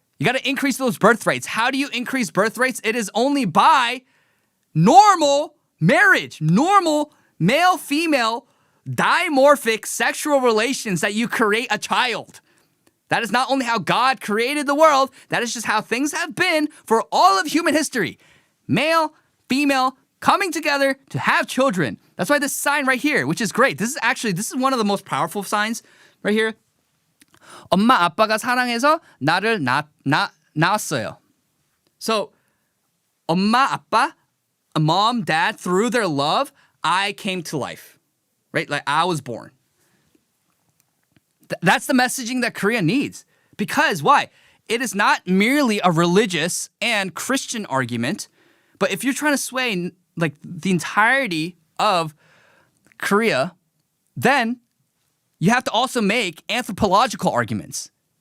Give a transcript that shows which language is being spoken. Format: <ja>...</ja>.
<en>You got to increase those birth rates. How do you increase birth rates? It is only by normal marriage, normal male-female dimorphic sexual relations that you create a child. That is not only how God created the world, that is just how things have been for all of human history. Male, female, coming together to have children. That's why this sign right here, which is great. This is one of the most powerful signs right here.</en> <ko>엄마 아빠가 사랑해서 나를 낳았어요.</ko> <en>So,</en> <ko>엄마 아빠,</ko> <en>mom, dad, through their love, I came to life. Right? Like I was born. That's the messaging that Korea needs. Because why? It is not merely a religious and Christian argument, but if you're trying to sway like the entirety of Korea, then you have to also make anthropological arguments.</en>